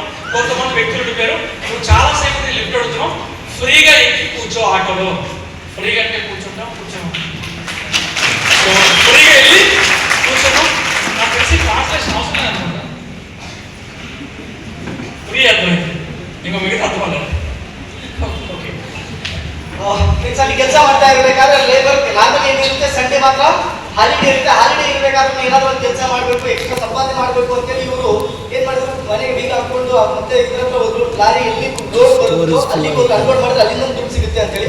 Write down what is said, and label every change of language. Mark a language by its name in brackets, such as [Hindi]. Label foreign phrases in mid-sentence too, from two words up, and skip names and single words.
[Telugu] కొంతమంది వ్యక్తులు ఉండిపోయారు, నువ్వు చాలాసేపు నేను లిఫ్ట్ అడుగుతున్నావు, ఫ్రీగా ఎక్కి కూర్చో ఆటోలో. ఫ్రీగా అంటే కూర్చుంటాం. సో ఫ్రీగా వెళ్ళి ట్రాన్స్లేషన్ అవసరం లేదనుకుంటా. ఫ్రీ అర్థమైంది, ఇంకా మిగతా అర్థం అవ్వలేదు. ఓకే, [Kannada] ಅಲ್ಲಿ ಕೆಲಸ ಮಾಡ್ತಾ ಇರಬೇಕಾದ್ರೆ ಲೇಬರ್ ನಾರ್ಮಲ್ ಏನಿರುತ್ತೆ ಸಂಡೇ ಮಾತ್ರ ಹಾಲಿಡೇ ಇರುತ್ತೆ. ಹಾಲಿಡೇ ಇರಬೇಕಾದ್ರೆ ಏನಾದ್ರು ಒಂದು ಕೆಲಸ ಮಾಡಬೇಕು, ಎಕ್ಸ್ಟ್ರಾ ಸಂಪಾದನೆ ಮಾಡಬೇಕು ಅಂತೇಳಿ ಇವರು ಏನ್ ಮಾಡಿದ್ರು, ಮನೆಗೆ ಬೀಗ ಹಾಕೊಂಡು ಮತ್ತೆ ಇದ್ರ ಹತ್ರ ಹೋದ್ರು. ಲಾರಿ ಎಲ್ಲಿ ರೋಡ್ ಬರುತ್ತೋ ಅಲ್ಲಿಗೆ ಹೋಗಿ ಅನ್ಲೋಡ್ ಮಾಡಿದ್ರೆ ಅಲ್ಲಿಂದ ದುಡ್ಡು ಸಿಗುತ್ತೆ ಅಂತೇಳಿ.